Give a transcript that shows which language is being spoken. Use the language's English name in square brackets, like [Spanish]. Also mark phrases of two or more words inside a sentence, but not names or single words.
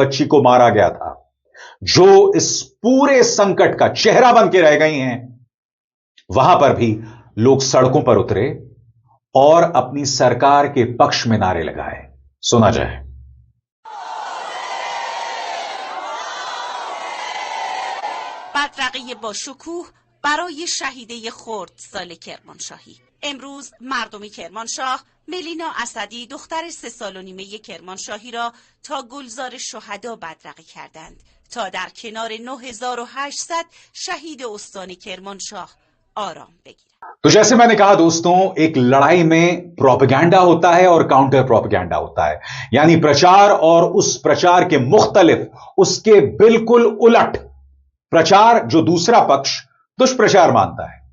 [Hindi] बच्ची को मारा गया था, जो इस पूरे संकट का चेहरा बन के रह गई हैं, वहां पर भी लोग सड़कों पर उतरे और अपनी सरकार के पक्ष में नारे लगाए। सुना जाए। [Persian] بدرقه با شکوه برای شهیده خردسال کرمانشاهی. امروز مردم کرمانشاه ملینا اسدی دختر 3 سال و نیمه کرمانشاهی را تا گلزار شهدا بدرقه کردند تا در کنار 9800 شهید استان کرمانشاه آرام بگیرد. [Hindi] तो जैसे मैंने कहा दोस्तों, एक लड़ाई में प्रोपेगेंडा होता है और [English] counter propaganda [Hindi] होता है, यानी प्रचार और उस प्रचार के मुख्तलिफ, उसके बिल्कुल उलट प्रचार जो दूसरा पक्ष दुष्प्रचार मानता है।